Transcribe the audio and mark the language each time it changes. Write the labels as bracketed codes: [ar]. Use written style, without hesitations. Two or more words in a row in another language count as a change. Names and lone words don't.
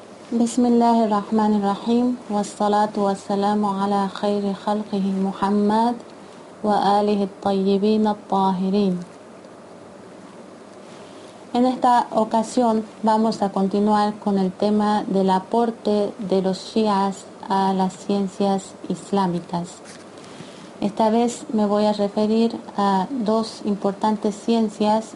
[ar] بسم الله الرحمن الرحيم والصلاة والسلام على خير خلقه محمد وآله الطيبين الطاهرين. [es] En esta ocasión vamos a continuar con el tema del aporte de los shias a las ciencias islámicas. Esta vez me voy a referir a dos importantes ciencias.